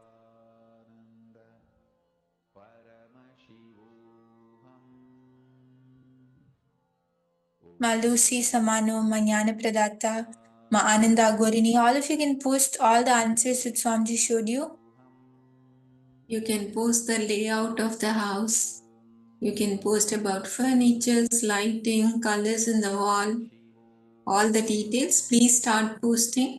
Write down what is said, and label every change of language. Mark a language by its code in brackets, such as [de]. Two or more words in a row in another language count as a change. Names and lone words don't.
[en] Ma Lucy Samano, Ma Jnana Pradata, Ma Ananda Gorini, all of you can post all the answers that Swamiji showed you. You can post the layout of the house. You can post about furniture, lighting, colors in the wall, all the details. Please start posting.